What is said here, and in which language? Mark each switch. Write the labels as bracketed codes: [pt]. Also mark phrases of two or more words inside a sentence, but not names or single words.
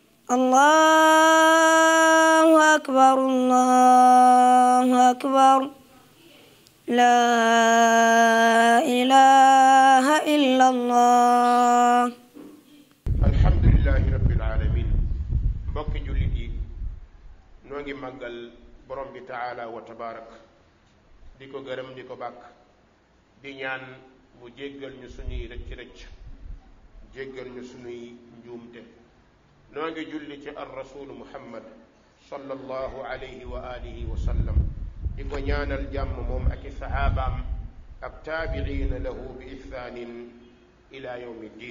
[ar] الله أكبر الله أكبر لا إله إلا الله. الحمد لله رب العالمين. [wo] mbokki jullit yi noo ngi màggal borom bi [ar] تعالى وتبارك [wo] di ko gërëm di ko bàkk di ñaan mu jéggal ñu suñuy rëcc-rëcc jéggal ñu suñuy njuumte. noo ngi julli ci [ar] الرسول محمد صلى الله عليه وعلى آله وسلم [wo] di ko ñaanal jàmm moom ak i saxaabaam ak [ar] التابعين لهم بإحسان إلى يوم الدين.